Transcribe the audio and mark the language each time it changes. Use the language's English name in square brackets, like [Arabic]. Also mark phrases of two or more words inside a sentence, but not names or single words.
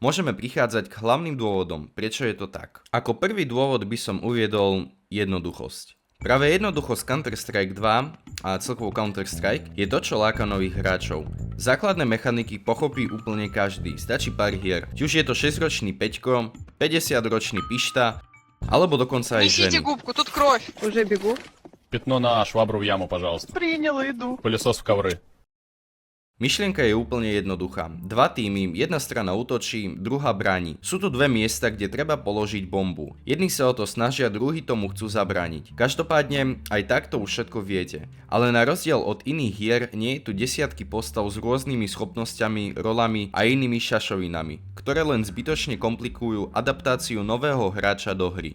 [Slovak] Môžeme prichádzať k hlavným dôvodom, prečo je to tak. Ako prvý dôvod by som uviedol jednoduchosť. Práve jednoduchosť Counter-Strike 2 a celkovo Counter-Strike je to, čo láka nových hráčov. Základné mechaniky pochopí úplne každý, stačí pár hier. Či už je to 6-ročný Peťko, 50-ročný Pišta, alebo dokonca aj [Russian] Несите [Slovak] ženy. [Russian] губку, тут кровь. Уже бегу. Пятно на швабру в яму, пожалуйста. Принял, иду. Пылесос в ковры. [Slovak] Myšlienka je úplne jednoduchá. Dva týmy, jedna strana útočí, druhá bráni. Sú tu dve miesta, kde treba položiť bombu. Jedni sa o to snažia, druhí tomu chcú zabrániť. Každopádne, aj takto už všetko viete. Ale na rozdiel od iných hier, nie je tu desiatky postav s rôznymi schopnosťami, rolami a inými šašovinami, ktoré len zbytočne komplikujú adaptáciu nového hráča do hry.